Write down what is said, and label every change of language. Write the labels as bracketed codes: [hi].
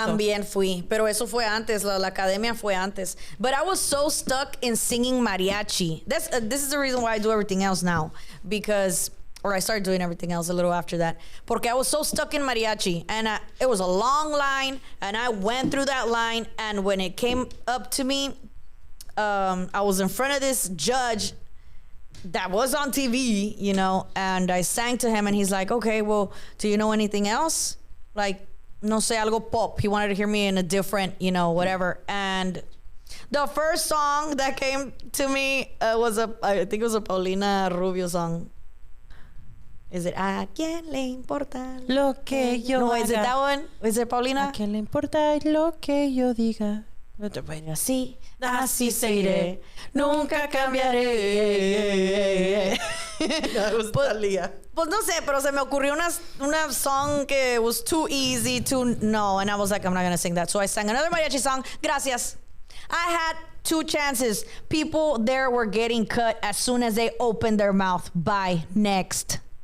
[es] También fui, pero eso fue antes, la academia fue antes. [en] But I was so stuck in singing mariachi. This is the reason why I do everything else now, or I started doing everything else a little after that. [es] Porque [en] I was so stuck in mariachi, and it was a long line, and I went through that line, and when it came up to me, I was in front of this judge that was on TV, and I sang to him and he's like, okay, well, do you know anything else? Like, [es] no sé, algo [en] pop. He wanted to hear me in a different, whatever. And The first song that came to me was I think it was a Paulina Rubio song. [es] Is it ¿A quién le importa lo que yo No, haga? [en] is it that one? Is it Paulina? [es] ¿A quién le importa lo que yo diga? Así, Así seguiré, nunca cambiaré. [en] That was Thalia. [es] Pues no sé, pero se me ocurrió una [en] song [es] que [en] was too easy to know, and I was like, I'm not gonna sing that. So I sang another mariachi song. [es] Gracias. [en] I had 2 chances. People there were getting cut as soon as they opened their mouth. Bye. Next.